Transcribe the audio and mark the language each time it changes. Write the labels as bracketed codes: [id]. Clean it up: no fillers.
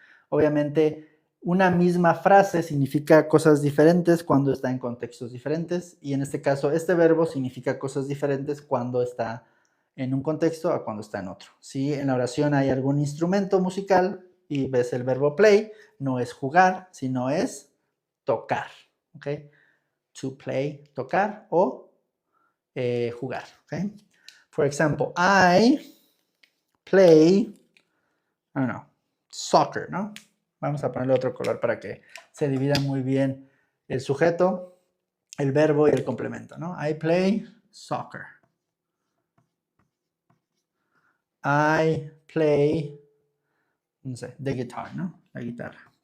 [es] Obviamente, una misma frase significa cosas diferentes cuando está en contextos diferentes, y en este caso, este verbo significa cosas diferentes cuando está en un contexto a cuando está en otro. Si en la oración hay algún instrumento musical y ves el verbo play, no es jugar, sino es tocar, ¿ok? [en] To play, [es] tocar, o jugar, ¿ok? [en] For example, I play, I don't know, soccer, ¿no? [es] Vamos a ponerle otro color para que se divida muy bien el sujeto, el verbo y el complemento, ¿no? [en] I play soccer. I play, [es] no sé, [en] the guitar, [es] ¿no? La guitarra.